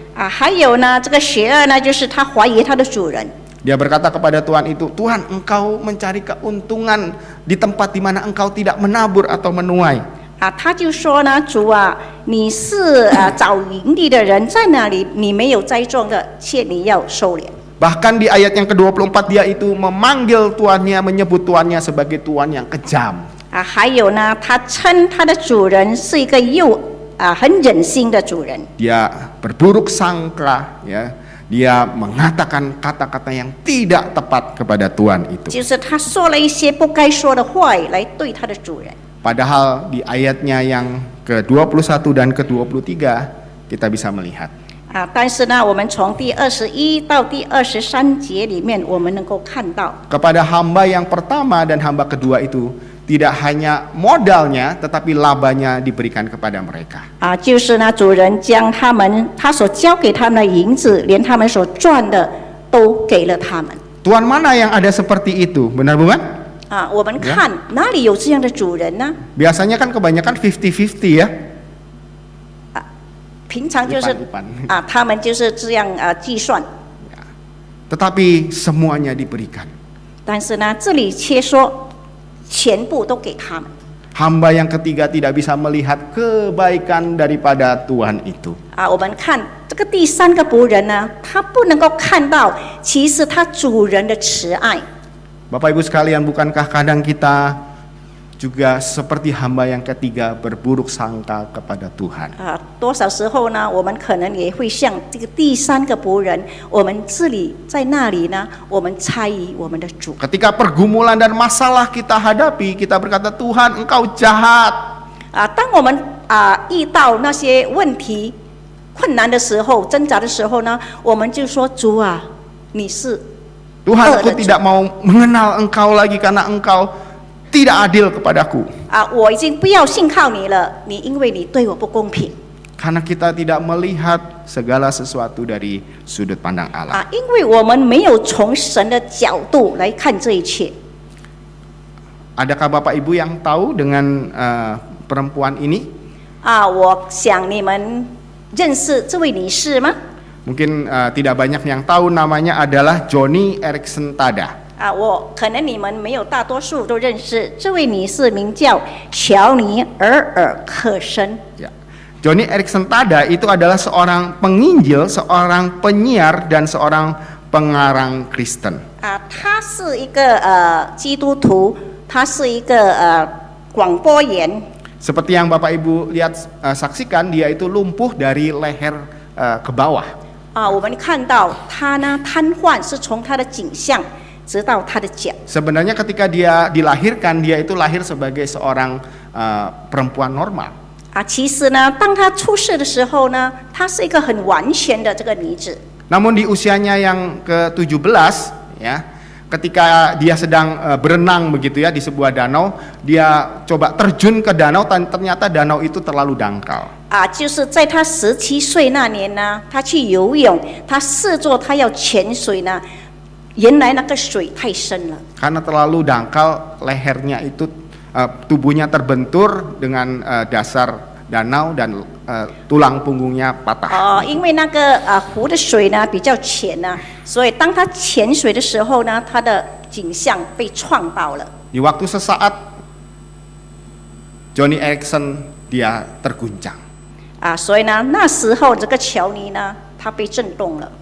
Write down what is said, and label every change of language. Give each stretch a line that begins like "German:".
Chinese: 还有呢，这个邪恶呢，就是他怀疑他的主人。
Indonesian: Dia berkata kepada Tuhan itu, Tuhan engkau mencari keuntungan di tempat di mana engkau tidak menabur atau menuai.
Chinese: 他就说呢，主啊，你是找盈利的人，在那里你没有栽种的，且你要收敛。
Indonesian: Bahkan di ayat yang ke-24 dia itu memanggil tuannya, menyebut tuannya sebagai tuan yang kejam.
Chinese: 还有呢，他称他的主人是一个很忍心的主人。
Indonesian: Dia berburuk sangka, ya. Dia mengatakan kata-kata yang tidak tepat kepada tuan itu.
Chinese: 就是他说了一些不该说的话来对他的主人。
Indonesian: Padahal di ayatnya yang ke-21 dan ke-23 kita bisa melihat.
Chinese: 但是呢，我们从第21到第23节里面，我们能够看到
Indonesian: kepada hamba yang pertama dan hamba kedua itu tidak hanya modalnya tetapi labanya diberikan kepada mereka.
Chinese: 就是呢，主人将他所交给他们的银子，连他们所赚的都给了他们。
Indonesian: Tuan mana yang ada seperti itu, benar bukan?
Chinese: 我们看哪里有这样的主人呢？
Indonesian: Biasanya kan kebanyakan 50-50 ya.
Chinese: 平常就是他们就是这样计算。
Indonesian: Tetapi semuanya diberikan.
Chinese: 但是呢，这里却说全部都给他们。
Indonesian: Hamba yang ketiga tidak bisa melihat kebaikan daripada Tuhan itu.
Chinese: 我们看这个第三个仆人呢，他不能够看到其实他主人的慈爱。
Indonesian: Bapak Ibu sekalian, bukankah kadang kita juga seperti hamba yang ketiga berburuk sangka kepada Tuhan?
Chinese: 多少时候呢，我们可能也会像这个第三个仆人，我们这里在那里呢，我们猜疑我们的主。
Indonesian: Ketika pergumulan dan masalah kita hadapi, kita berkata, Tuhan engkau jahat.
Chinese: 当我们遇到那些问题、困难的时候、挣扎的时候呢，我们就说主啊，你是
Indonesian: Tuhan, aku tidak mau mengenal engkau lagi karena engkau tidak adil kepadaku.
Chinese: 我已经不要信靠你了，因为你对我不公平。
Indonesian: Karena kita tidak melihat segala sesuatu dari sudut pandang Allah.
Chinese: 因为我们没有从神的角度来看这一切。
Indonesian: Adakah Bapak Ibu yang tahu dengan perempuan ini?
Chinese: 我想你们认识这位女士吗？
Indonesian: Mungkin tidak banyak yang tahu, namanya adalah Joni Eareckson Tada.
Chinese: 可能你们没有大多数都认识这位女士，名叫乔尼尔克森。
Indonesian: Ya. Joni Eareckson Tada itu adalah seorang penginjil, seorang penyiar dan seorang pengarang Kristen.
Chinese: 他是一个基督徒，他是一个广播员。
Indonesian: Seperti yang Bapak Ibu lihat saksikan, dia itu lumpuh dari leher ke bawah.
Chinese: 我们看到他呢瘫痪是从他的颈项直到他的脚。
Indonesian: Sebenarnya ketika dia dilahirkan, dia itu lahir sebagai seorang perempuan normal.
Chinese: 其实呢，当他出世的时候呢，她是一个很完全的这个女子。
Indonesian: Namun di usianya yang ke-17, ya, ketika dia sedang berenang begitu ya di sebuah danau, dia coba terjun ke danau, dan ternyata danau itu terlalu dangkal.
Chinese: 就是在他17岁那年呢，他去游泳，他试作他要潜水呢，原来那个水太深了。
Indonesian: Karena terlalu dangkal, lehernya itu tubuhnya terbentur dengan dasar danau dan tulang punggungnya patah.
Chinese: 因为那个湖的水呢比较浅呢，所以当他潜水的时候呢，他的颈项被撞到了。
Indonesian: Di waktu sesaat Johnny Erickson dia terguncang.
Chinese: 所以呢，那时候这个乔尼呢，他被震动了。